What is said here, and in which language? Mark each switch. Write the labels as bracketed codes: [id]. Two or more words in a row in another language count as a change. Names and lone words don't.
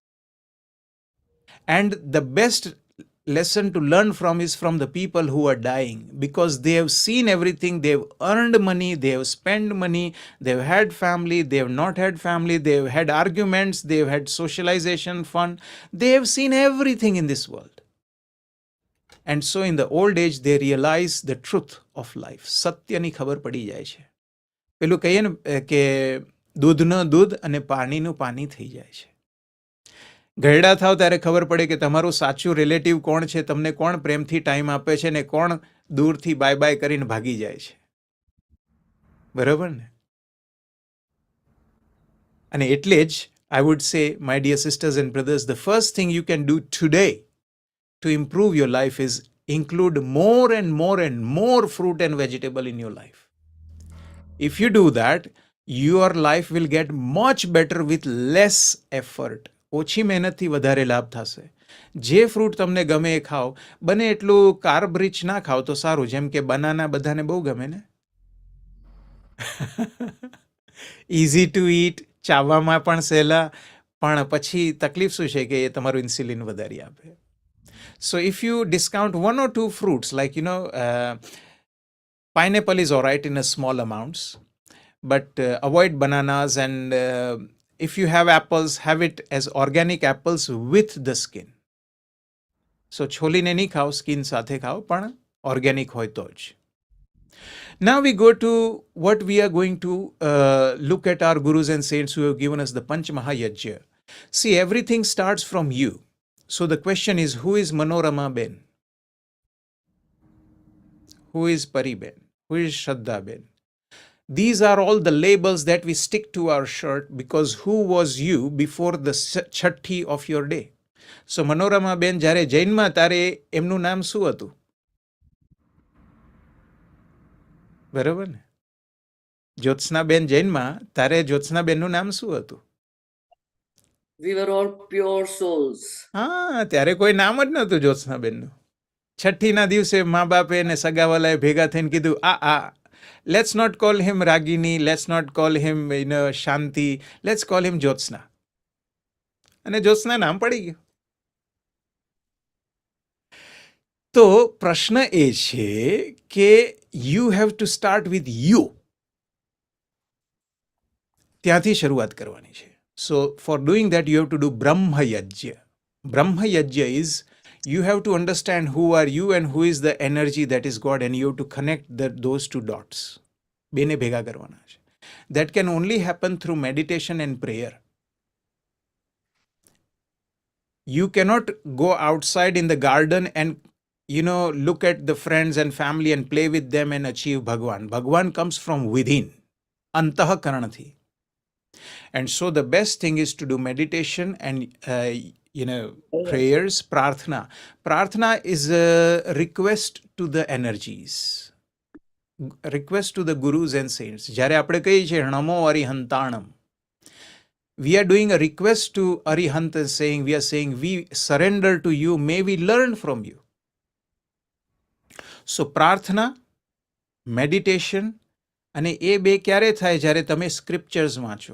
[en] And the best lesson to learn from is from the people who are dying, because they have seen everything. They've earned money, they have spent money, they've had family, they have not had family, they've had arguments, they've had socialization, fun. They have seen everything in this world. And so in the old age, they realize the truth of life. [gu] સત્યની ખબર પડી જાય છે. પેલું કહીએ ને કે દૂધનો દૂધ અને પાણીનું પાણી થઈ જાય છે. ગયડા થાવ ત્યારે ખબર પડે કે તમારું સાચું રિલેટિવ કોણ છે, તમને કોણ પ્રેમથી ટાઈમ આપે છે ને કોણ દૂરથી [en] bye bye [gu] કરીને ભાગી જાય છે. બરાબર ને? અને એટલે જ [en] I would say, my dear sisters and brothers, the first thing you can do today to improve your life is include more and more and more fruit and vegetable in your life. If you do that, your life will get much better with less effort. [gu] ઓછી મહેનતથી વધારે લાભ થશે. જે ફ્રૂટ તમને ગમે એ ખાઓ, બને એટલું [en] carb rich [gu] ના ખાઓ તો સારું. જેમ કે બનાના બધાને બહુ ગમે ને. [en] easy to eat, [gu] ચાવવામાં પણ સહેલા, પણ પછી તકલીફ શું છે કે એ તમારું ઇન્સ્યુલિન વધારી આપે. [en] So if you discount 1 or 2 fruits, like, pineapple is all right in a small amounts, but avoid bananas. And if you have apples, have it as organic apples with the skin. [gu] સો છોલીને નહીં ખાઓ, સ્કિન સાથે ખાઓ, પણ ઓર્ગેનિક હોય તો જ. [en] Now we go to what we are going to look at our gurus and saints who have given us the Pancha Mahāyajña. See, everything starts from you. So the question is, who is Manorama Ben? Who is Pari Ben? Who is Shraddha Ben? These are all the labels that we stick to our shirt because who was you before the chatti of your day? [gu] So Manorama Ben જ્યારે જૈનમાં તારે એમનું નામ શું હતું? બરાબર ને? જ્યોત્સનાબેન જૈનમાં તારે જ્યોત્સનાબેનનું નામ શું હતું? [en] We were all pure souls. [gu] હા, ત્યારે કોઈ નામ જ નહોતું જ્યોત્સનાબેનનું. છઠ્ઠીના દિવસે મા બાપે અને સગાવાલાએ ભેગા થઈને કીધું, [en] let's not call him Ragini, let's not call him Shanti, let's call him Jyotsna. [gu] અને જ્યોત્સના નામ પડી ગયું. તો પ્રશ્ન એ છે કે [en] you have to start with you. [gu] ત્યાંથી શરૂઆત કરવાની છે. [en] So for doing that you have to do Brahmayajña. Brahmayajña is you have to understand who are you and who is the energy that is God, and you have to connect those two dots. બેને ભેગા કરવાના છે. That can only happen through meditation and prayer. You cannot go outside in the garden and look at the friends and family and play with them and achieve Bhagwan. Bhagwan comes from within, antahakaranthi. And so the best thing is to do meditation and prayers, prarthana. Prarthana is a request to the energies, request to the gurus and saints. [gu] જ્યારે આપણે કહીએ છીએ [pra] નમો અરિહંતાણમ, [en] we are doing a request to Arihant and we are saying we surrender to you, may we learn from you. So prarthana, meditation, [gu] અને એ બે ક્યારે થાય? જ્યારે તમે સ્ક્રિપ્ચર્સ વાંચો.